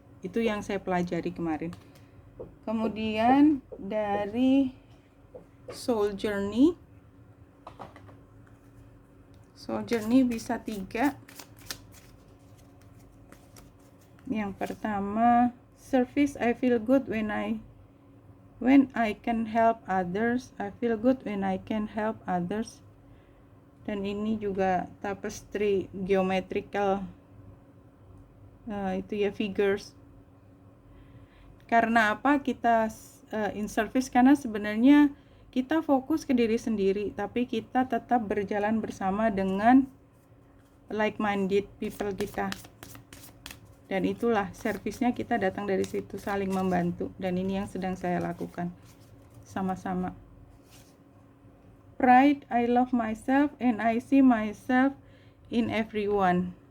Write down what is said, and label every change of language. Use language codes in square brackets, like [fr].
[id] Itu yang saya pelajari kemarin. Kemudian dari Soul Journey bisa 3. Yang pertama, [en] service, I feel good when I can help others. I feel good when I can help others. [id] Dan ini juga tapestry geometrical, itu ya, figures. Karena apa kita in service? Karena sebenarnya kita fokus ke diri sendiri, tapi kita tetap berjalan bersama dengan [en] like-minded people [id] kita. Dan itulah servisnya, kita datang dari situ, saling membantu. Dan ini yang sedang saya lakukan sama-sama. [en] Pride, I love myself and I see myself in everyone.